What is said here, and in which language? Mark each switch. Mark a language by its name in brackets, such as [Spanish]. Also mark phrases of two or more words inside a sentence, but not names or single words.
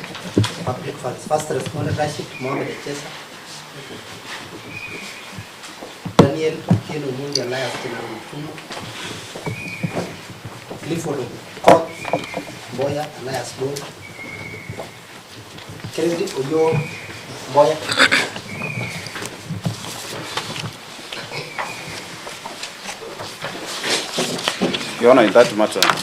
[English] Public funds. First responder Rashid, Echesa. Daniel Kino Mundi alias Kino Clifford Court Boya alias Bo. Kennedy Oyo Boya. Your Honor, in that matter,